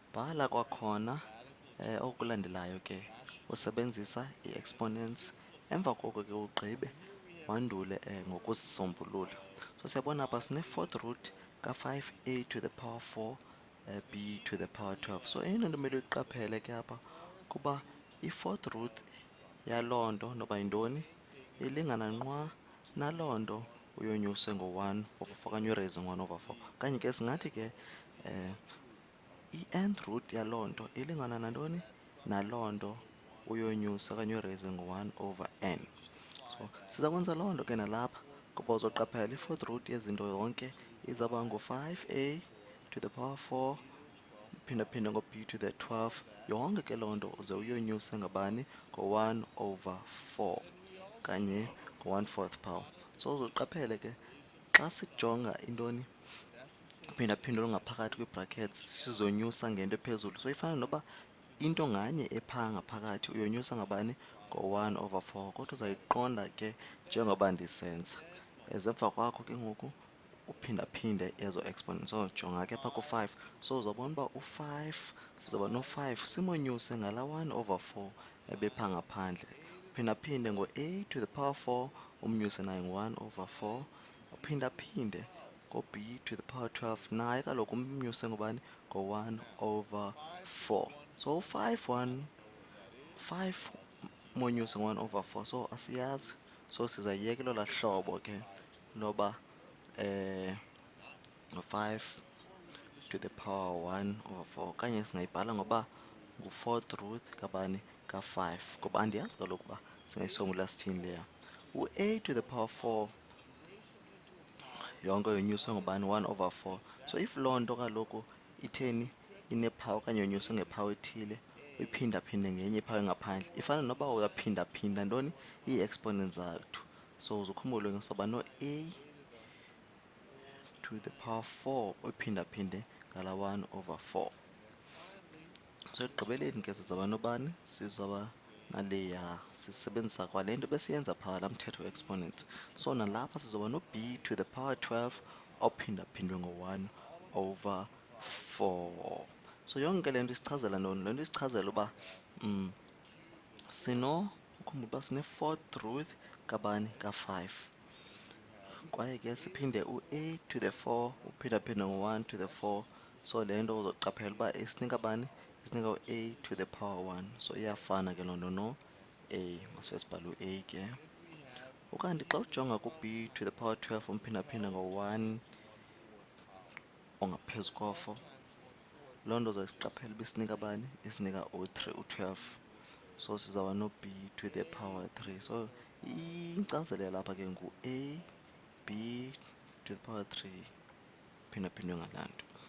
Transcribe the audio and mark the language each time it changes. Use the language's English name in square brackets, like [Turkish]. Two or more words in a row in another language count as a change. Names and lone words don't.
[Xhosa] Bhala kwakhona okulandelayo ke usebenzisa i-exponents. Emva koko ke ugqibe wandule ngokuzisombulula. So siyabona apha sine- [English] fourth root [Xhosa] ka-5a [English] to the power 4 b to the power 12. [Xhosa] So eyona nto kumele uyiqaphele ke apha kuba i- [English] fourth root [Xhosa] yaloo nto noba yintoni ilingana nqwa naloo nto uyonyuse ngo-1 over 4 okanye uraise ngo-1 over 4. Okanye ke singathi ke i- [English] nth root [Xhosa] yaloo nto ilingana nantoni naloo nto uyonyusa okanye uraise ngo-1 over n. So siza kwenza loo nto ke nalapha kuba uzoqaphela i- [English] fourth root [Xhosa] yezinto yonke izawuba ngu-5a [English] to the power 4 [Xhosa] phinda ngo-b [English] to the 12. [Xhosa] Yonke ke loo nto uze uyonyuse ngabani ngo-1 over 4 kanye ngo-1/4 power. So uzoqaphele ke xa sijonga intoni uphinda olungaphakathi kwi-brackets sizonyusa ngento ephezulu. So ifana noba into nganye ephaa ngaphakathi uyonyusa ngabani ngo-1 over 4 kodwa uzayiqonda ke njengoba ndisenza. Emva kwakho ke ngoku uphindaphinde ezo exponents. So jonga ke phaa ku-5. So uzawubona uba u-5 sizawuba no-5 simonyuse ngala 1 over 4 ebephaa ngaphandle. Uphindaphinde ngo-a [English] to the power 4 [Xhosa] umnyuse naye ngo-1 over 4. Uphindaphinde ngo-b [English] to the power 12 [Xhosa] naye kaloku umnyuse ngobani ngo-1 over 4. So u-5 monyuse ngo-1 over 4. So asiyazi. So sizayiyeka elolaa hlobo ke loba 5 [English] to the power [Xhosa] 1 over 4 okanye singayibhala ngoba ngu- [English] fourth root [Xhosa] kabani ka-5 ngoba andiyazi kaloku uba singayisombulula sithini leya. U-a [English] to the power 4 [Xhosa] yonke yonyuswe ngobani 1 over 4. [English] So if [Xhosa] loo nto kaloku itheni inephawu okanye yonyuswe ngephawu ethile uyiphindaphinde ngenye iphawu engaphandle ifana noba uyaphindaphinda ntoni ii-exponents zathu. So uzukhumbule ngesoba no-a [English] to the power 4 [Xhosa] uyiphindaphinde ngala 1 over 4. So ekugqibeleni ke sizawuba nobani sizawuba naleya sisebenzisa kwale nto besiyenza phaa laa mthetho we-exponents. So nalapha sizawuba no-b [English] to the power 12 [Xhosa] ophindaphindwe ngo-1 over 4. So yonke le nto isichazela ntoni? Le nto isichazela uba ukhumbule uba sine- [English] fourth root [Xhosa] kabani ka-5 kwaye ke siphinde u-a [English] to the 4 [Xhosa] uphindaphinde ngo-1 [English] to the 4. [Xhosa] So le nto uzoqaphela uba isinika bani isinika u-a [English] to the power 1. [Xhosa] So iyafana ke loo nto no-a. Masive sibhale u-a ke. Ukanti xa ujonga ku-b [English] to the power 12 [Xhosa] umphindaphinda ngo-1 ongaphezu kofo, loo nto uzayisiqaphela uba isinika bani isinika u-12. So sizawuba no-b [English] to the power 3. [Xhosa] So inkcazelo yalapha ke ngu-a b [English] to the power 3 [Xhosa] phindaphindwe ngalaa nto.